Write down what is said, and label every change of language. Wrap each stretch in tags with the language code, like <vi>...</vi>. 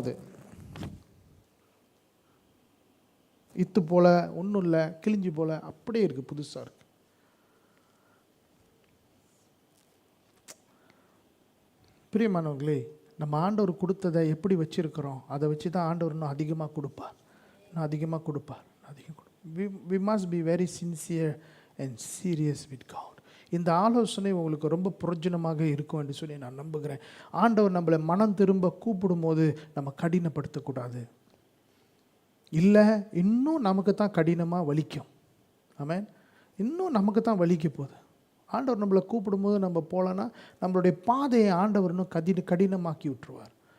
<ta>அது இத்து போல் ஒன்றும் இல்லை, கிழிஞ்சி போல் அப்படியே இருக்குது, புதுசாக இருக்குது. பிரியமானவர்களே, நம்ம ஆண்டவர் கொடுத்ததை எப்படி வச்சுருக்கிறோம், அதை வச்சு தான் ஆண்டவர் இன்னும் அதிகமாக கொடுப்பார், இன்னும் அதிகமாக கொடுப்பார்.</ta> <en>We must be very sincere and serious with God.</en> <ta>இந்த ஆலோசனை உங்களுக்கு ரொம்ப பிரயோஜனமாக இருக்கும் என்று சொல்லி நான் நம்புகிறேன். ஆண்டவர் நம்மளை மனம் திரும்ப கூப்பிடும் போது நம்ம கடினப்படுத்தக்கூடாது. இல்லை, இன்னும் நமக்கு தான் கடினமாக வலிக்கும். ஆமென். இன்னும் நமக்கு தான் வலிக்க போகுது. ஆண்டவர் நம்மளை கூப்பிடும்போது நம்ம போகலன்னா நம்மளுடைய பாதையை ஆண்டவர் இன்னும் கடினமாக்கி விட்டுருவார்.</ta>